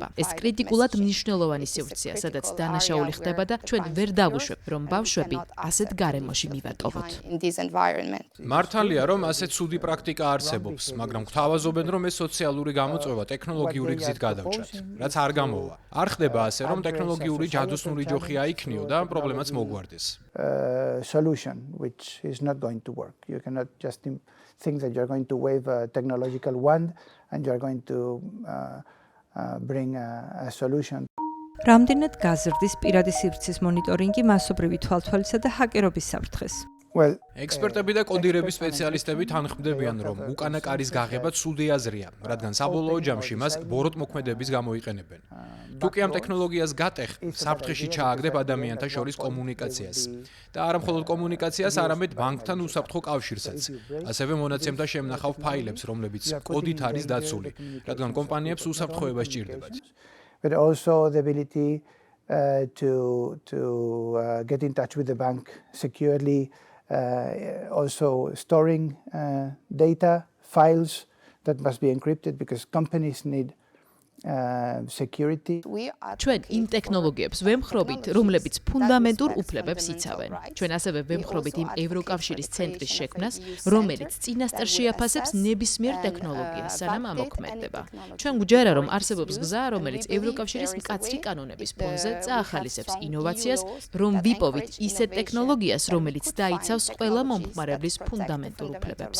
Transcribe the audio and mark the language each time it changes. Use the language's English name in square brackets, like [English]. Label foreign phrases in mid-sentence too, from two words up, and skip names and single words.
[Georgian] ეს კრიტიკულად მნიშვნელოვანი სივრცეა, სადაც დანაშაული ხდება და ჩვენ ვერ დავუშვებთ, რომ ბავშვები ასეთ გარემოში მივატოვოთ. მართალია, რომ ასეთ ცუდი პრაქტიკა არსებობს, მაგრამ გვთავაზობენ, რომ ეს სოციალური გამოწვევა ტექნოლოგიური გზით გადავჭრათ, რაც არ გამოვა. არ ხდება ასე, რომ ტექნოლოგიური ჯადოსნური ჯოხი აიქნიო და პრობლემაც მოგვარდეს. [English] Solution which is not going to work. You cannot just think that you're going to wave a technological wand and you're going to bring a solution. [Georgian] რამდენად გაზრდის პირადი სივრცის მონიტორინგი მასობრივი თვალთვალისა და ჰაკერობის საფრთხეს? ექსპერტები და კოდირების სპეციალისტები თანხმდებიან, რომ უკანა კარის გაღება ცუდი აზრია, რადგან საბოლოო ჯამში მას ბოროტმოქმედების გამოიყენებენ. თუკი ამ ტექნოლოგიას გატეხ, საფრთხეში ჩააგდებ ადამიანთა შორის კომუნიკაციას. და არა მხოლოდ კომუნიკაციას, არამედ ბანკთან უსაფრთხო კავშირსაც. ასევე მონაცემთა შემნახავ ფაილებს, რომლებიც კოდით არის დაცული, რადგან კომპანიებს უსაფრთხოება სჭირდებათ. [English] But also the ability to get in touch with the bank securely, also storing data, files that must be encrypted because companies need security. [Georgian] ჩვენ იმ ტექნოლოგიებს ვემხრობით, რომლებიც ფუნდამენტურ უფლებებს იცავენ. ჩვენ ასევე ვემხრობით იმ ევროკავშირის ცენტრის შექმნას, რომელიც წინასწარ შეაფასებს ნებისმიერ ტექნოლოგიას, სანამ ამოქმედდება. ჩვენ გვჯერა, რომ არსებობს გზა, რომელიც ევროკავშირის მკაცრი კანონების ფონზე წაახალისებს ინოვაციას, რომ ვიპოვით ისეთ ტექნოლოგიას, რომელიც დაიცავს ყველა მომხმარებლის ფუნდამენტურ უფლებებს.